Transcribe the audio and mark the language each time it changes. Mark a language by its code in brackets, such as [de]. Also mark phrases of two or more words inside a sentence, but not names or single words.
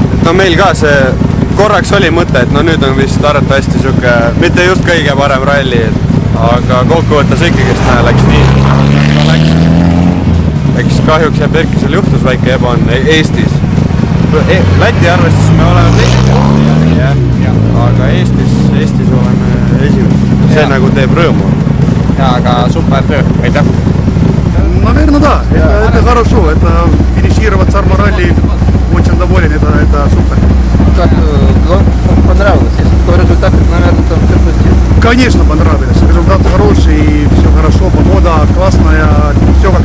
[et] no meil ka see korraks oli mõte, et no nüüd on vist arvatavasti sihuke, mitte just kõige parem ralli, aga kokkuvõttes ikkagi läks nii. Eks kahjuks ja Berkisel juhtus väike ebaõnne Eestis. Läti arvestus me oleme teised järgi, aga Eestis oleme esimesed. See nagu teeb rõõmu. Ja, aga super töö, aitäh! [ru] Наверное, да. Это хорошо. Это финишировать Сарма-ралли очень доволен. Это супер. Как вам понравилось? Если такой результат, наверное, там все позитивно. Конечно, понравилось. Результат хороший, все хорошо, погода классная,